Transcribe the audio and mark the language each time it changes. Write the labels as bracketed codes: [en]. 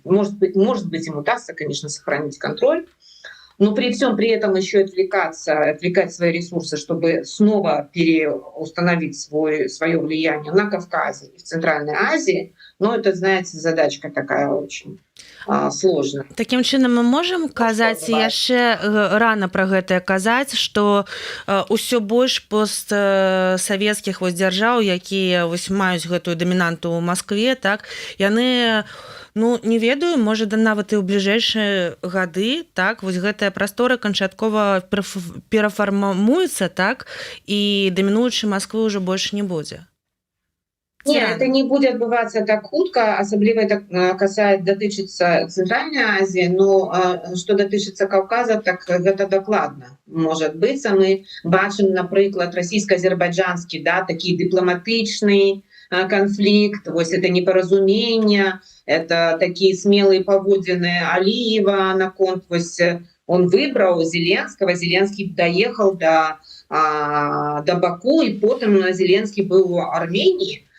[ru] Может быть, им удастся, конечно, сохранить контроль, но при всем при этом еще отвлекать свои ресурсы, чтобы снова переустановить свое влияние на Кавказе и в Центральной Азии. Но это, знаете, задачка такая очень сложная. [be] Таким чынам мы можем казаць яшчэ рано пра гэтае казаць, што ўсё больш постсавецкіх дзяржаў, якія маюць гэтую дамінанту ў Маскве, так, яны, ну, не ведаю, можа, нават і ў бліжэйшыя гады, так, вось гэтая прастора канчаткова перафармуецца, так, і дамінуючай Масквы ўжо больш не будзе. [ru] Нет, это не будет отбываться так хутка, особливо это датычыцца Центральной Азии, но что датычыцца Кавказа, так это докладно. Может быть, [be] мы бачым, напрыклад, российско-азербайджанскі, да, такі дыпламатычны [ru] конфликт, вот это непоразумение, это такие смелые поводины Алиева на конт, он выбрал Зеленского, Зеленский доехал до Баку, и потом Зеленский был в Армении.